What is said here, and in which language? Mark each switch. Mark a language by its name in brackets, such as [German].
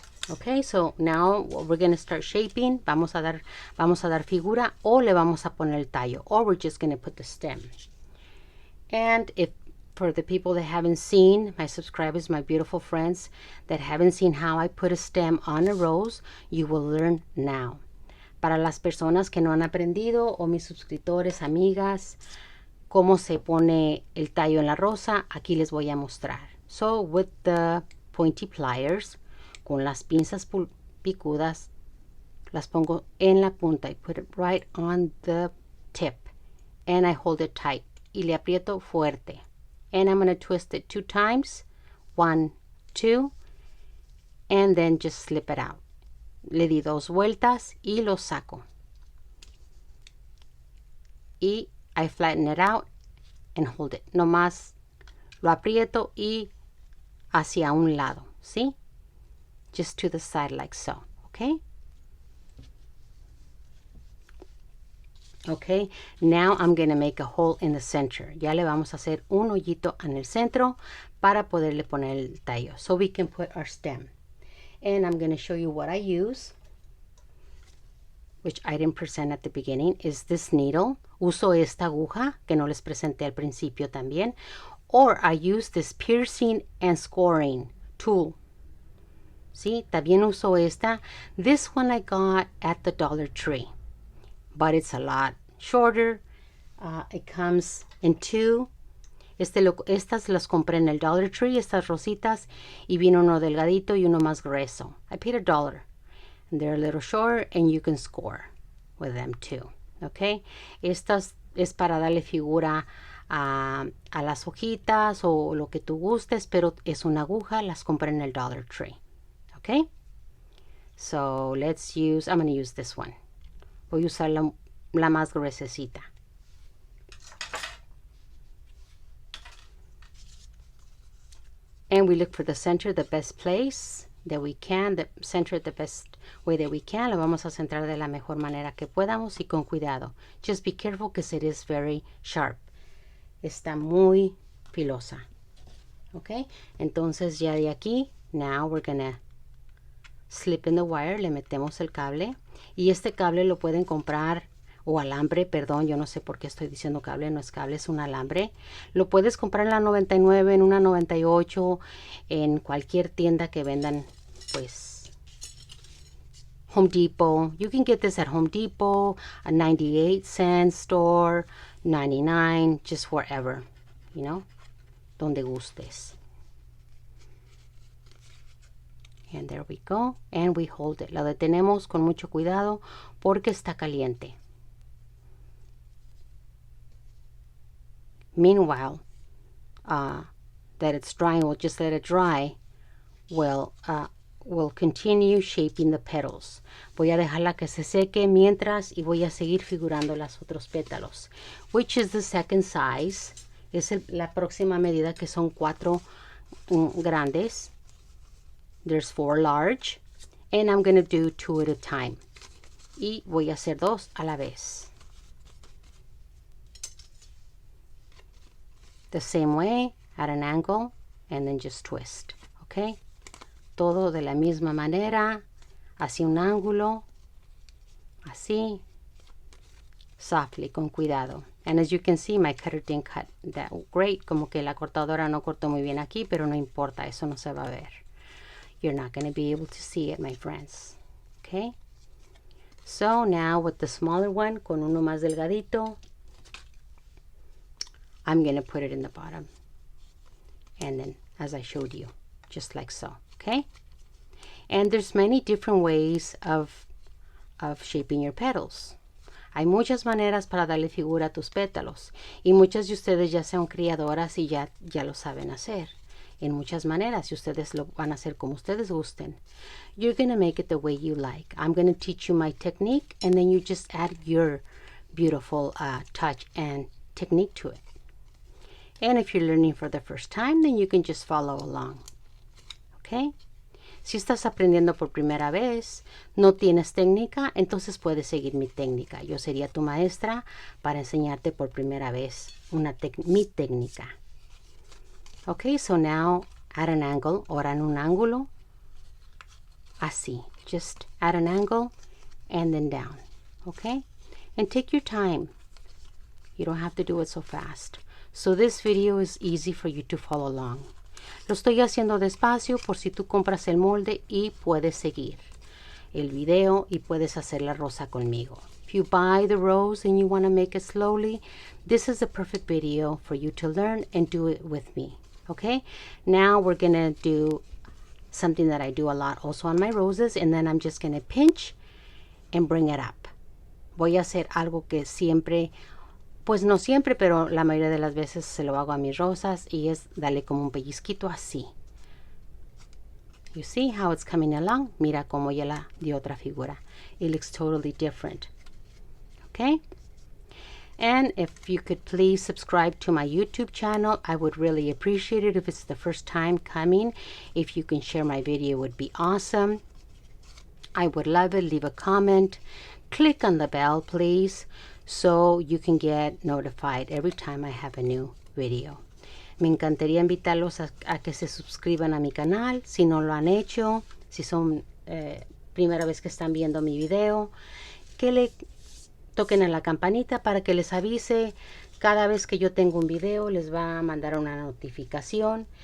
[English] Okay, so now we're going to start shaping. [Spanish] Vamos a dar figura, o le vamos a poner el tallo, [English] or we're just going to put the stem. And if for the people that haven't seen, my subscribers, my beautiful friends that haven't seen how I put a stem on a rose, you will learn now. [Spanish] Para las personas que no han aprendido, o mis suscriptores, amigas, cómo se pone el tallo en la rosa, aquí les voy a mostrar. [English] So with the pointy pliers, [Spanish] con las pinzas picudas, las pongo en la punta. [English] I put it right on the tip and I hold it tight. [Spanish] Y le aprieto fuerte. [English] And I'm going to twist it 2 times. 1, 2. And then just slip it out. [Spanish] Le di 2 vueltas y lo saco. [English] Y I flatten it out and hold it. [Spanish] Nomás lo aprieto y hacia un lado. [English] ¿Sí? Just to the side like so. Okay? Okay, now I'm going to make a hole in the center. [Spanish] Ya le vamos a hacer un hoyito en el centro para poderle poner el tallo. [English] So we can put our stem. And I'm going to show you what I use, which I didn't present at the beginning, is this needle. [Spanish] Uso esta aguja que no les presenté al principio también. [English] Or I use this piercing and scoring tool. ¿Sí? [Spanish] También uso esta. [English] This one I got at the Dollar Tree, but it's a lot shorter. It comes in 2. [Spanish] Estas las compré en el Dollar Tree, estas rositas, y vino uno delgadito y uno más grueso. [English] I paid $1. And they're a little shorter, and you can score with them too. Okay? [Spanish] Estas es para darle figura a las hojitas o lo que tú gustes, pero es una aguja, las compré en el Dollar Tree. [English] Okay? So let's use, I'm going to use this one. [Spanish] Voy a usar la más gruesecita. [English] And we look for the center, the best place that we can, the center the best way that we can. [Spanish] Lo vamos a centrar de la mejor manera que podamos y con cuidado. [English] Just be careful because it is very sharp. [Spanish] Está muy filosa. Okay? Entonces ya de aquí, [English] now we're gonna slip in the wire, [Spanish] le metemos el cable, y este cable lo pueden comprar, o alambre, perdón, yo no sé por qué estoy diciendo cable, no es cable, es un alambre. Lo puedes comprar en la 99, en una 98, en cualquier tienda que vendan, pues, Home Depot. [English] You can get this at Home Depot, a 98-cent store, 99, just wherever, you know, [Spanish] donde gustes. [English] And there we go. And we hold it. [Spanish] La detenemos con mucho cuidado porque está caliente. [English] Meanwhile, that it's drying, we'll just let it dry. We'll continue shaping the petals. [Spanish] Voy a dejarla que se seque mientras y voy a seguir figurando los otros pétalos. [English] Which is the second size. [Spanish] Es la próxima medida, que son 4 grandes. [English] There's 4 large, and I'm going to do 2 at a time. [Spanish] Y voy a hacer 2 a la vez. [English] The same way, at an angle, and then just twist. Okay? [Spanish] Todo de la misma manera, hacia un ángulo, así, softly, con cuidado. [English] And as you can see, my cutter didn't cut that great. [Spanish] Como que la cortadora no cortó muy bien aquí, pero no importa, eso no se va a ver. [English] You're not going to be able to see it, my friends. Okay? So now with the smaller one, [Spanish] con uno más delgadito, [English] I'm going to put it in the bottom. And then, as I showed you, just like so. Okay? And there's many different ways of shaping your petals. [Spanish] Hay muchas maneras para darle figura a tus pétalos. Y muchas de ustedes ya son criadoras y ya lo saben hacer. En muchas maneras, y ustedes lo van a hacer como ustedes gusten. [English] You're going to make it the way you like. I'm going to teach you my technique, and then you just add your beautiful touch and technique to it. And if you're learning for the first time, then you can just follow along. Okay? [Spanish] Si estás aprendiendo por primera vez, no tienes técnica, entonces puedes seguir mi técnica. Yo sería tu maestra para enseñarte por primera vez mi técnica. [English] Okay, so now at an angle, [Spanish] ahora en un ángulo, así. [English] Just at an angle and then down. Okay, and take your time. You don't have to do it so fast. So this video is easy for you to follow along. [Spanish] Lo estoy haciendo despacio por si tú compras el molde y puedes seguir el video y puedes hacer la rosa conmigo. [English] If you buy the rose and you want to make it slowly, this is the perfect video for you to learn and do it with me. Okay? Now we're going to do something that I do a lot also on my roses, and then I'm just going to pinch and bring it up. [Spanish] Voy a hacer algo que siempre, pues no siempre, pero la mayoría de las veces se lo hago a mis rosas, y es darle como un pellizquito así. [English] You see how it's coming along? [Spanish] Mira como ya la dio otra figura. [English] It looks totally different. Okay? And if you could please subscribe to my YouTube channel, I would really appreciate it. If it's the first time coming, if you can share my video, it would be awesome. I would love it. Leave a comment. Click on the bell, please, so you can get notified every time I have a new video. [Spanish] Me encantaría invitarlos a que se suscriban a mi canal, si no lo han hecho, si son primera vez que están viendo mi video, que le toquen a la campanita para que les avise cada vez que yo tengo un video, les va a mandar una notificación.